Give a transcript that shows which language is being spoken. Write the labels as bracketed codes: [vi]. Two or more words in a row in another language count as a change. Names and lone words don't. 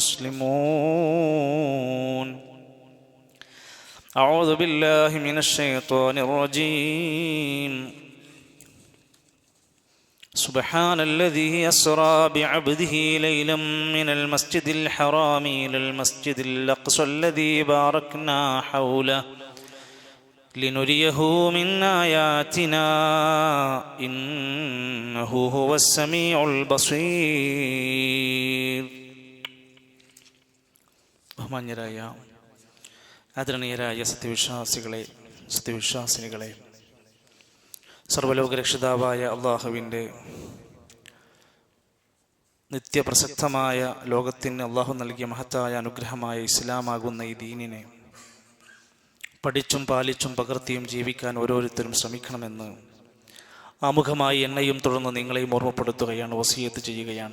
[ar] مسلمون أعوذ بالله من الشيطان الرجيم سبحان الذي أسرى بعبده ليلا من المسجد الحرام إلى المسجد الأقصى الذي باركنا حوله لنريه من آياتنا إنه هو السميع البصير. [ml] ബഹുമാന്യരായ ആദരണീയരായ സത്യവിശ്വാസികളെ സർവ്വലോകരക്ഷിതാവായ അള്ളാഹുവിൻ്റെ നിത്യപ്രസക്തമായ ലോകത്തിന് അള്ളാഹു നൽകിയ മഹത്തായ അനുഗ്രഹമായ ഇസ്ലാമാകുന്ന ഈ ദീനിനെ പഠിച്ചും പാലിച്ചും പകർത്തിയും ജീവിക്കാൻ ഓരോരുത്തരും ശ്രമിക്കണമെന്ന് ആമുഖമായി എന്നെയും തുടർന്ന് നിങ്ങളെയും ഓർമ്മപ്പെടുത്തുകയാണ്, വസിയത്ത് ചെയ്യുകയാണ്.